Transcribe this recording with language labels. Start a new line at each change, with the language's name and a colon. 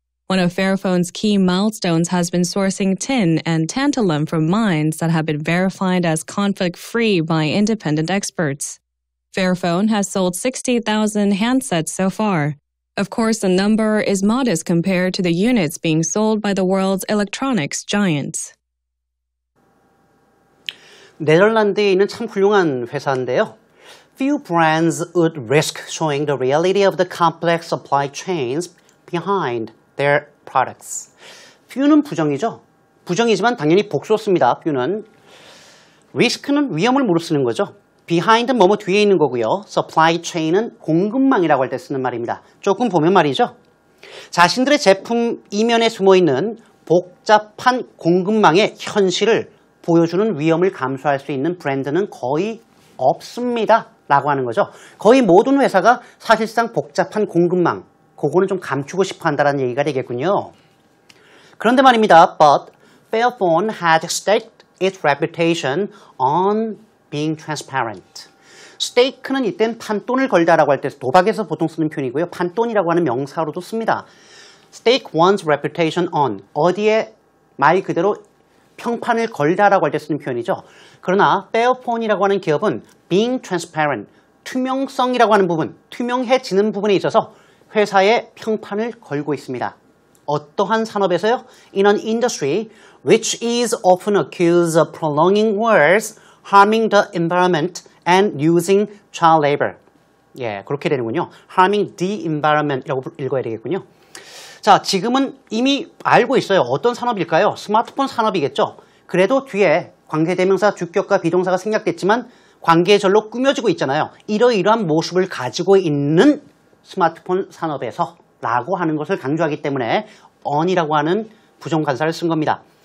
English: One of Fairphone's key milestones has been sourcing tin and tantalum from mines that have been verified as conflict-free by independent experts. Fairphone has sold 60,000 handsets so far. Of course, the number is modest compared to the units being sold by the world's electronics giants.
Korean: 네덜란드에 있는 참 훌륭한 회사인데요.
English: Few brands would risk showing the reality of the complex supply chains behind their products.
Korean: few는 부정이죠. 부정이지만 당연히 복수 씁니다. few는. risk는 위험을 무릅 쓰는 거죠. behind는 뭐뭐 뒤에 있는 거고요. supply chain은 공급망이라고 할 때 쓰는 말입니다. 조금 보면 말이죠. 자신들의 제품 이면에 숨어있는 복잡한 공급망의 현실을 보여주는 위험을 감수할 수 있는 브랜드는 거의 없습니다. 라고 하는 거죠. 거의 모든 회사가 사실상 복잡한 공급망, 그거는 좀 감추고 싶어 한다는 얘기가 되겠군요. 그런데 말입니다.
English: But Fairphone had staked its reputation on being transparent.
Korean: stake는 이땐 판돈을 걸다라고 할 때 도박에서 보통 쓰는 표현이고요. 판돈이라고 하는 명사로도 씁니다.
English: stake one's reputation on,
Korean: 어디에 말 그대로 평판을 걸다라고 할 때 쓰는 표현이죠. 그러나 Fairphone이라고 하는 기업은
English: being transparent,
Korean: 투명성이라고 하는 부분, 투명해지는 부분에 있어서 회사의 평판을 걸고 있습니다. 어떠한 산업에서요?
English: In an industry which is often accused of prolonging wars, harming the environment, and using child labor.
Korean: 예, 그렇게 되는군요.
English: harming the environment
Korean: 이라고 읽어야 되겠군요. 자, 지금은 이미 알고 있어요. 어떤 산업일까요? 스마트폰 산업이겠죠. 그래도 뒤에 관계대명사, 주격과 비동사가 생략됐지만 관계절로 꾸며지고 있잖아요. 이러이러한 모습을 가지고 있는 스마트폰 산업에서 라고 하는 것을 강조하기 때문에 on이라고 하는 부정관사를 쓴 겁니다.